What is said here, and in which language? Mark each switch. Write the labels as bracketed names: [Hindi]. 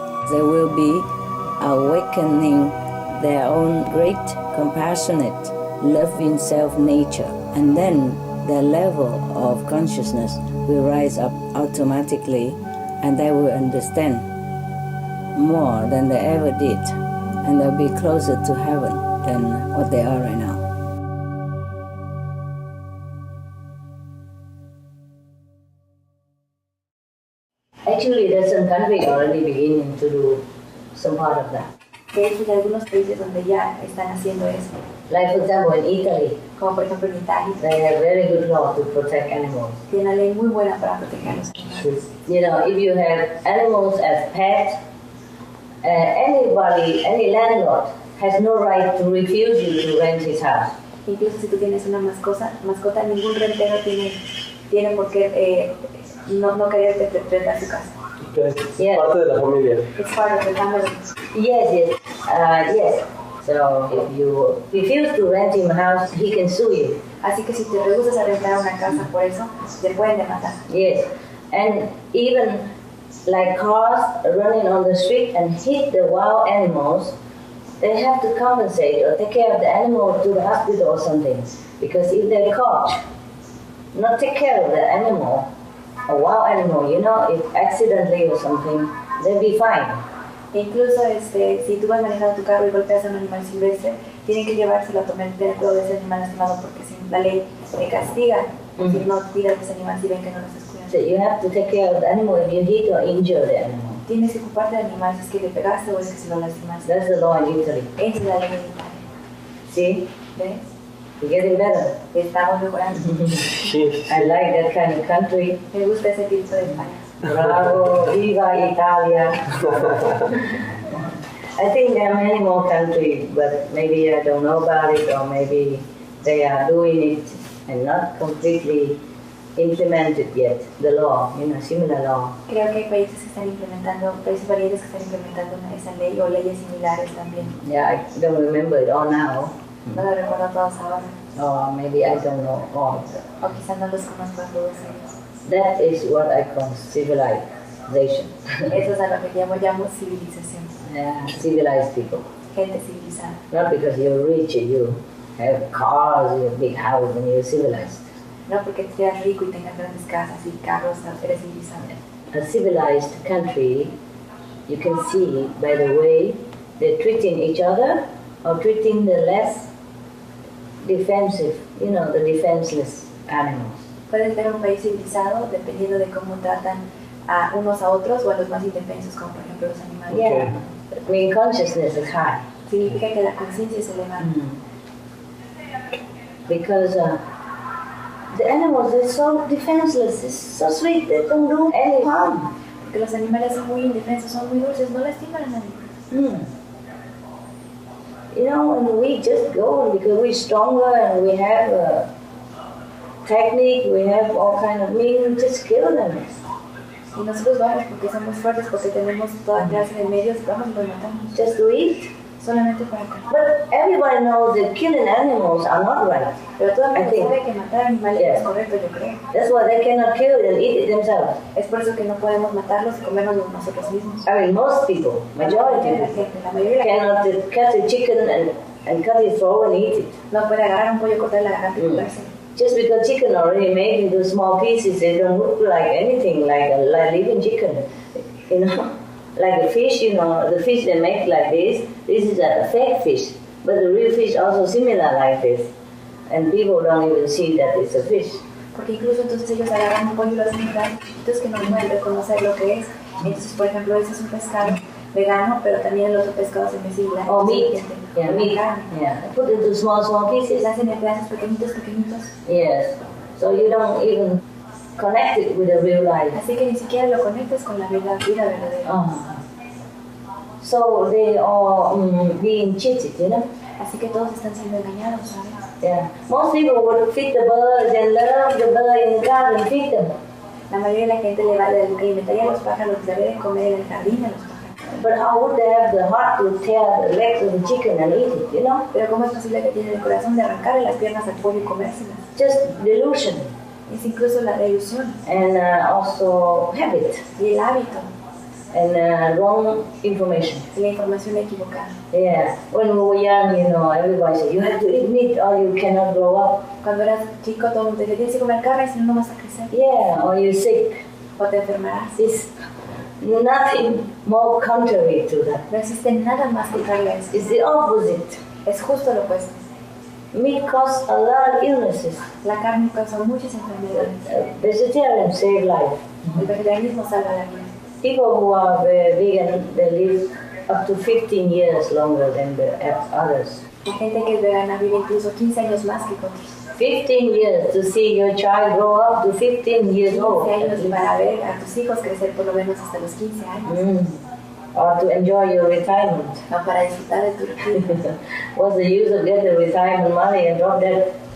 [English] They will be awakening their own great, compassionate, loving self-nature, and then their level of consciousness will rise up automatically, and they will understand more than they ever did, and they'll be closer to heaven than what they are right now. Actually, there's some countries already beginning to do some part of that. [Spanish] De hecho, hay algunos países donde ya están haciendo eso. [English] Like, for example, in Italy, [Spanish] Como por ejemplo en Italia, [English] they have very good law to protect animals. [Spanish] tiene una ley muy buena para proteger a los animales. [English] You know, if you have animals as pets, any landlord has no right to refuse you to rent his house. [Spanish] Incluso si tú tienes una mascota, ningún rentero tiene por qué no querer rentar su casa. [English] Okay. Yeah. [Spanish] Parte de la familia. [English] It's part of the family. Yes. So if you refuse to rent him a house, he can sue you. [Spanish] Así que si te rehusas a rentar una casa por eso, te pueden demandar. [English] Yes, and even like cars running on the street and hit the wild animals, they have to compensate or take care of the animal to the hospital or something. Because if they're caught, not take care of the animal, a wild animal, you know, if accidentally or something, they'll be fine. [Spanish] Incluso si tú vas manejando tu carro y golpeas a un animal silvestre, tienen que llevárselo a tener cuidado de ese animal lastimado porque si la ley te castiga si no cuidas de ese animal si ven que no lo estás cuidando. [English] So you have to take care of the animal if you hit or injure the animal. [Spanish] Tienes que ocuparte del animal si es que le pegaste o es que se lo lastimaste. [English] That's the law in Italy. [Spanish] Esa es la ley en Italia. [English] See? [Spanish] ¿Ves? [English] You're getting better. [Spanish] Estamos mejorando. [English] I like that kind of country. [Spanish] Me gusta ese tipo de país. Bravo, viva Italia. [English] I think there are many more countries, but maybe I don't know about it, or maybe they are doing it and not completely implemented yet, the law, you know, similar law. [Spanish] Creo que hay países valientes que están implementando esa ley o leyes similares también. [English] Yeah, I don't remember it all now. [Spanish] No lo recuerdo todos ahora. [English] Or maybe I don't know all. [Spanish] O quizás no los conozco a todos ellos. [English] That is what I call civilization. [Spanish] Eso es a lo que llamo civilización. [English] Yeah, civilized people. [Spanish] Gente civilizada. [English] Not because you're rich, you have cars, you have big house, and you're civilized. [Spanish] No porque seas rico y tengas grandes casas y carros, eres civilizado. [English] A civilized country, you can see by the way they're treating each other or treating the less defensive, you know, the defenseless animals. [Spanish] Puedes ver un país civilizado dependiendo de cómo tratan a unos a otros o a los más indefensos, como por ejemplo los animales. [English] Yeah, I mean consciousness is high. [Spanish] Significa que la conciencia es elevada. [English] Because the animals are so defenseless, it's so sweet, they don't do any harm. [Spanish] Porque los animales son muy indefensos, son muy dulces, no lastiman a nadie. [English] You know, and we just go because we're stronger and we have technique, we have all kind of means, just kill them. [Spanish] Y nosotros vamos porque somos fuertes, porque tenemos toda clase de medios, vamos y los matamos. [English] Just to eat. [Spanish] Solamente para carne. [English] But everybody knows that killing animals are not right. [Spanish] Pero todo el mundo sabe que matar animales es correcto, yo creo. [English] That's why they cannot kill it and eat it themselves. [Spanish] Es por eso que no podemos matarlos y comernos nosotros mismos. [English] I mean, most people, majority of people, [Spanish] La mayoría [English] cannot cut a chicken and cut its throat and eat it. [Spanish] no puede agarrar un pollo, cortar la garganta y comerse. [English] Just because chicken already made into small pieces, they don't look like anything like a living chicken. You know, like a fish, you know, the fish they make like this is a fake fish. But the real fish also similar like this. And people don't even see that it's a fish. [Spanish] Porque incluso entonces ellos agarran un pollo y lo hacen tan chiquitos que no pueden reconocer lo que es. Entonces, por ejemplo, ese es un pescado vegano, pero también el otro pescado se me similar. [English] Or meat. Yeah, meat. Yeah. Put into small pieces. [Spanish] Se hacen en pedazos pequeñitos. [English] Yes. So you don't even connect it with the real life. [Spanish] Así que ni siquiera lo conectas con la vida verdadera. [English] So they are being cheated, you know? [Spanish] Así que todos están siendo engañados, ¿sabes? [English] Yeah. Most people would feed the birds and love the bird in the garden, feed them. [Spanish] La mayoría de la gente le alimentaría a los pájaros, les daría de comer en el jardín a los pájaros. [English] But how would they have the heart to tear the legs of the chicken and eat it, you know? [Spanish] Pero ¿cómo es posible que tienen el corazón de arrancarle las piernas al pollo y comérselas? [English] Just delusion. [Spanish] Es incluso la ilusión. [English] And also habit. [Spanish] Y el hábito. [English] And wrong information. [Spanish] Y la información equivocada. [English] Yeah. When we were young, you know, everybody said, you have to eat meat or you cannot grow up. [Spanish] Cuando eras chico, todo el mundo te decía, tienes que comer carne, si no, no vas a crecer. [English] Yeah, or you're sick. [Spanish] O te enfermarás. [English] It's nothing more contrary to that. [Spanish] No existe nada más contrario a eso. [English] It's the opposite. [Spanish] Es justo lo opuesto. [English] Meat causes a lot of illnesses. [Spanish] La carne causa muchas enfermedades. [English] Vegetarians save life. [Spanish] El vegetarianismo salva la vida. [English] People who are vegan, they live up to 15 years longer than the others. [Spanish] La gente que es vegana vive incluso 15 años más que otros. [English] 15 years to see your child grow up to 15 years old. [Spanish] 15 años para ver a tus hijos crecer por lo menos hasta los 15 años. [English] Or to enjoy your retirement. [Spanish] O para disfrutar de tu retiro. [English] What's the use of getting the retirement money and drop dead?